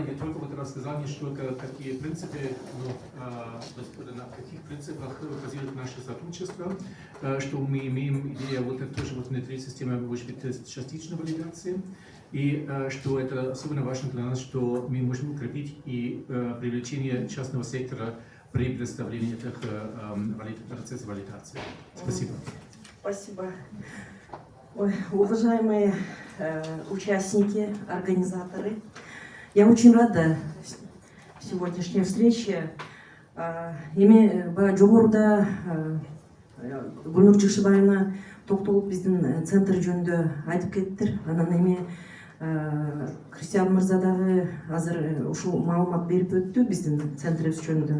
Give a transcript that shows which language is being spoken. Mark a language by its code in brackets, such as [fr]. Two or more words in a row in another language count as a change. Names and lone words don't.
[ru] Я только вот рассказал несколько, какие принципы, на каких принципах базирует наше сотрудничество, что мы имеем идею вот это тоже вот внутри системы, может быть, частичной валидации, и что это особенно важно для нас, что мы можем укрепить и привлечение частного сектора при представлении этих процессов валидации. Спасибо. Спасибо. Ой, уважаемые участники, организаторы, я очень рада сегодняшней встрече. [ky] Жогоруда Гүлнур Жакшыбаевна токтолуп биздин центр жөнүндө айтып кеттир. Анан эми Кристиан мырза дагы азыр ушул маалымат берип өттү биздин центрибиз жөнүндө.